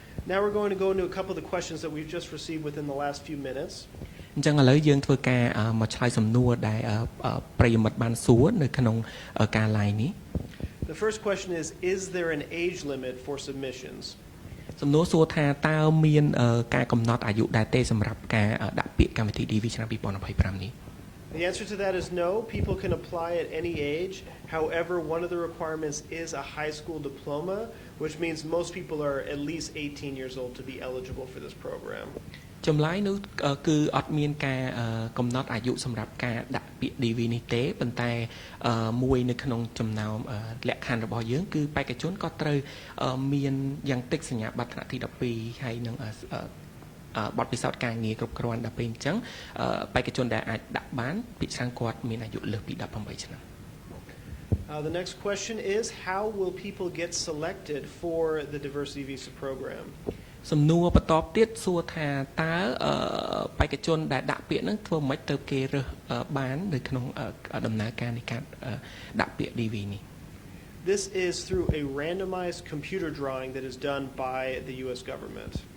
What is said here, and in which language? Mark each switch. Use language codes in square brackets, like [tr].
[en] Now we're going to go into a couple of the questions that we've just received within the last few minutes. [km] អញ្ចឹងឥឡូវយើងធ្វើការមកឆ្លើយសំណួរដែលប្រិយមិត្តបានសួរនៅក្នុងការ live នេះ [en] The first question is there an age limit for submissions? [km] សំណួរសួរថាតើមានការកំណត់អាយុដែរទេសម្រាប់ការដាក់ពាក្យកម្មវិធី DV ឆ្នាំ 2025 នេះ [en] The answer to that is no. People can apply at any age. However, one of the requirements is a high school diploma, which means most people are at least 18 years old to be eligible for this program. [km] ចម្លើយនោះគឺអត់មានការកំណត់អាយុសម្រាប់ការដាក់ពាក្យ DV នេះទេប៉ុន្តែមួយនៅក្នុងចំណោមលក្ខខណ្ឌរបស់យើងគឺបេក្ខជនក៏ត្រូវមានយ៉ាងតិចសញ្ញាបត្រថ្នាក់ទី12ហើយនឹងបទពិសោធន៍ការងារគ្រប់គ្រាន់ដល់ពេលអញ្ចឹងបេក្ខជនដែលអាចដាក់បានពីច្រើនគាត់មានអាយុលើសពី18ឆ្នាំ [en] The next question is how will people get selected for the diversity visa program? [km] សំណួរបន្តទៀតសួរថាតើបេក្ខជនដែលដាក់ពាក្យហ្នឹងធ្វើម៉េចទៅគេរើសបាននៅក្នុងដំណើរការនៃការដាក់ពាក្យ DV នេះ [en] This is through a randomized computer drawing that is done by the US government.